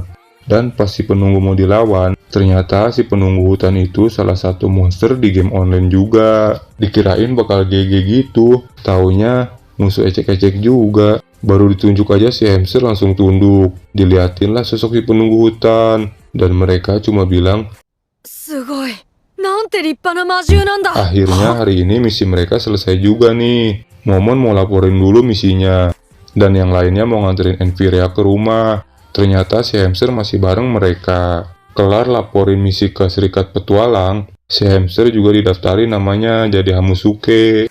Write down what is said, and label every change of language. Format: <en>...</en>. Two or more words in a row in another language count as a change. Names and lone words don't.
<id>Dan pas si penunggu mau dilawan, ternyata si penunggu hutan itu salah satu monster di game online juga. Dikirain bakal GG gitu, taunya musuh ecek-ecek juga. Baru ditunjuk aja si hamster langsung tunduk. Diliatin lah sosok si penunggu hutan. Dan mereka cuma bilang,</id> <ja>すごいなんて立派な魔獣なんだ</ja> <id>akhirnya hari ini misi mereka selesai juga nih. Momon mau laporin dulu misinya. Dan yang lainnya mau nganterin Envirea ke rumah. Ternyata si hamster masih bareng mereka. Kelar laporin misi ke Serikat Petualang, si hamster juga didaftari namanya jadi Hamusuke.</id>